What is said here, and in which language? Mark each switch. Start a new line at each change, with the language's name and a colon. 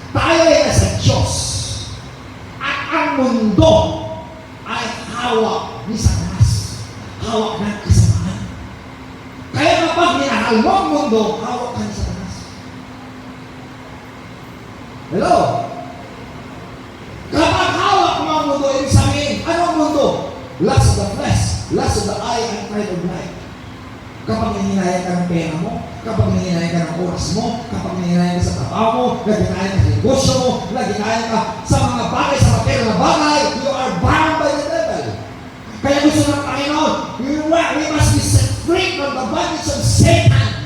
Filipino: Tayo ay nasa Diyos, at ang mundo ay hawak ni Satanas, hawak ng kasamaan. Kaya kapag minahal mo ang mundo, hawak ka ni Satanas. Hello? Kapag hawak mo ang mundo, ibig sabihin, ano ang mundo?
English: Lust of the flesh, lust of the eye, and pride of life.
Filipino: Kapag nanginayang ka ng pera mo, kapag nanginayang ka ng oras mo, kapag nanginayang ka sa trabaho mo, naginayang ka sa negosyo mo, naginayang ka sa mga bagay, sa material na bagay,
English: you are bound by the devil.
Filipino: Kaya gusto ng Panginoon,
English: we must be set free from the bondage of Satan.